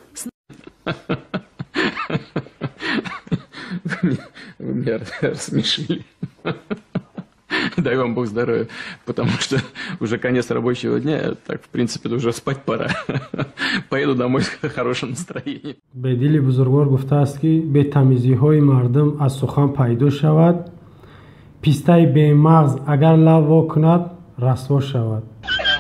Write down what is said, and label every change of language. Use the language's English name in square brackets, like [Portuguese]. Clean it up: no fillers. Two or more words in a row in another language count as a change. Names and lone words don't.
[Russian] Вы меня рассмешили. Дай вам Бог здоровья, потому что уже конец рабочего дня, так, в принципе, уже спать пора. Поеду домой с хорошим настроением. [Tajik] Бедили бузургвор гуфтааст ки бетамизиҳои мардум аз сухан пайдо шавад, пистаи бемағз агар лаб во кунад расво шавад.